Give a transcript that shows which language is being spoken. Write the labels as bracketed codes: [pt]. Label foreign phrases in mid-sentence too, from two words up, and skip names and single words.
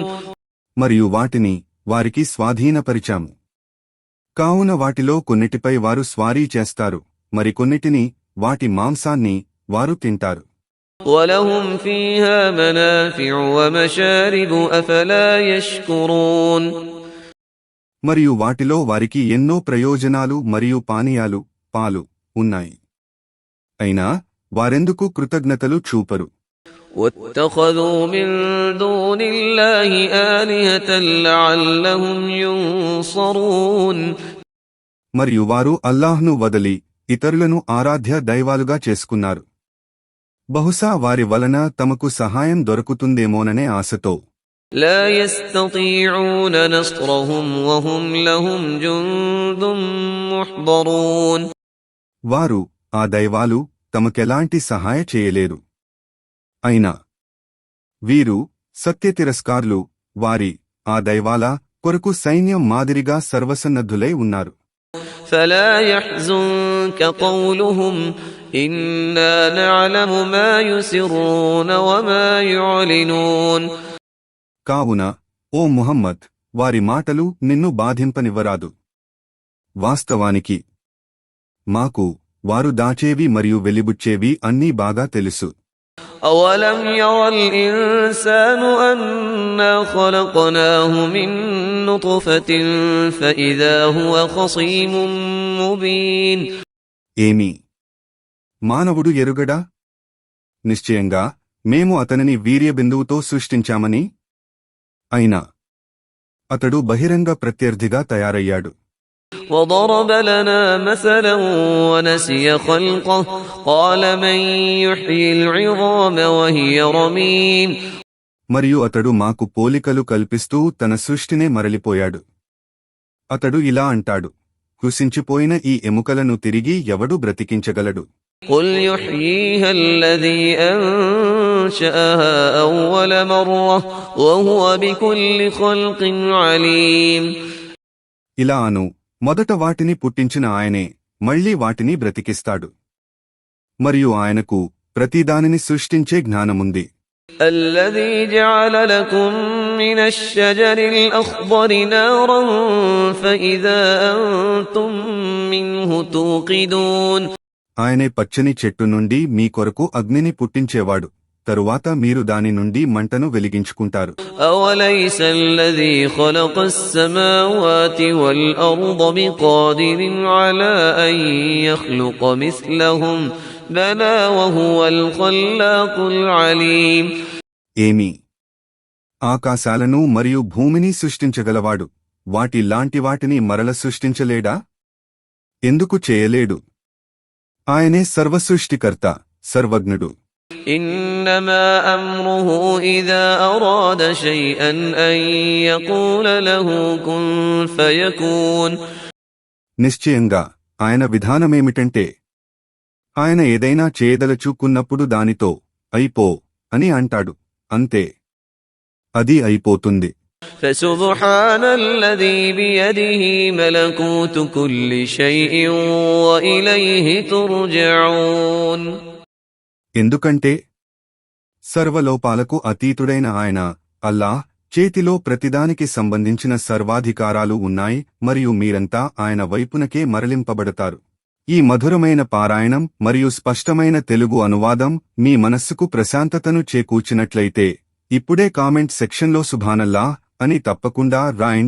[te] మరియు వాటిని వారికి స్వాధీనపరిచాము. కావున వాటిలో కొన్నిటిపై వారు స్వారీ చేస్తారు, మరికొన్నిటిని వాటి మాంసాన్ని వారు తింటారు. [ar] وَلَهُمْ فِيهَا مَنَافِعُ وَمَشَارِبُ أَفَلَا يَشْكُرُونَ. [te] మరియు వాటిలో వారికి ఎన్నో ప్రయోజనాలు మరియు పానీయాలు, పాలు ఉన్నాయి. అయినా వారెందుకు కృతజ్ఞతలు చూపరు? [ar] وَاتَّخَذُوا مِن دُونِ اللَّهِ آلِهَةً لَعَلَّهُمْ يُنصَرُونَ. [te] మరియు వారు అల్లాహ్ను వదలి ఇతరులను ఆరాధ్య దైవాలుగా చేసుకున్నారు, బహుశా వారి వలన తమకు సహాయం దొరుకుతుందేమోననే ఆశతో. [ar] لا يستطيعون نصرهم وهم لهم جند محضرون. [te] వారు ఆ దైవాలు తమకెలాంటి సహాయ చేయలేరు. అయినా వీరు సత్యతిరస్కారులు, వారి ఆ దైవాల కొరకు సైన్యం మాదిరిగా సర్వసన్నద్ధులై ఉన్నారు. [ar] فلا يحزنك قولهم إنا نعلم ما يسرون وما يعلنون. [te] కావున ఓ ముహమ్మద్, వారి మాటలు నిన్ను బాధింపనివ్వరాదు. వాస్తవానికి మాకు వారు దాచేవి మరియు వెలిబుచ్చేవి అన్నీ బాగా తెలుసు. [ar] أولم ير الإنسان أنا خلقناه من نطفة فإذا هو خصيم مبين. [te] ఏమి మానవుడు ఎరుగడా? నిశ్చయంగా మేము అతనిని వీర్యబిందువుతో సృష్టించామని. అయినా అతడు బహిరంగ ప్రత్యర్థిగా తయారయ్యాడు. [ar] وضرب لنا مثلا ونسي خلقه قال من يحيي العظام وهي رميم. [te] మరియు అతడు మాకు పోలికలు కల్పిస్తూ తన సృష్టినే మరలిపోయాడు. అతడు ఇలా అంటాడు, కృశించిపోయిన ఈ ఎముకలను తిరిగి ఎవడు బ్రతికించగలడు? [ar] قل يحييها الذي أنشأها أول مرة وهو بكل خلق عليم. [te] ఇలా అను, మొదట వాటిని పుట్టించిన ఆయనే మళ్లీ వాటిని బ్రతికిస్తాడు, మరియు ఆయనకు ప్రతిదానిని సృష్టించే జ్ఞానముంది. [ar] الذي جعل لكم من الشجر الأخضر نارا فإذا أنتم منه توقدون. [te] ఆయనే పచ్చని చెట్టు నుండి మీ కొరకు అగ్నిని పుట్టించేవాడు, తరువాత మీరు దాని నుండి మంటను వెలిగించుకుంటారు. [ar] أوليس الذي خلق السماوات والأرض بقادر على أن يخلق مثلهم بلى وهو الخلاق العليم. [te] ఏమి ఆకాశాలను మరియు భూమిని సృష్టించగలవాడు వాటి లాంటి వాటిని మరల సృష్టించలేడా? ఎందుకు చేయలేడు? ఆయనే సర్వసృష్టికర్త, సర్వజ్ఞుడు. [ar] إنما أمره إذا أراد شيئا أن يقول له كن فيكون. [te] నిశ్చయంగా ఆయన విధానమేమిటంటే ఆయన ఏదైనా చేయదలచుకున్నప్పుడు దానితో అయిపో అని అంటాడు, అంతే, అది అయిపోతుంది. [ar] فسبحان الذي بيده ملكوت كل شيء وإليه ترجعون. [te] ఎందుకంటే సర్వలోపాలకు అతీతుడైన ఆయన అల్లాహ్ చేతిలో ప్రతిదానికి సంబంధించిన సర్వాధికారాలు ఉన్నాయి మరియు మీరంతా ఆయన వైపునకే మరలింపబడతారు. ఈ మధురమైన పారాయణం మరియు స్పష్టమైన తెలుగు అనువాదం మీ మనస్సుకు ప్రశాంతతను చేకూర్చినట్లయితే ఇప్పుడే [en] comment sectionలో [te] సుభానల్లాహ్ అని తప్పకుండా రాయండి.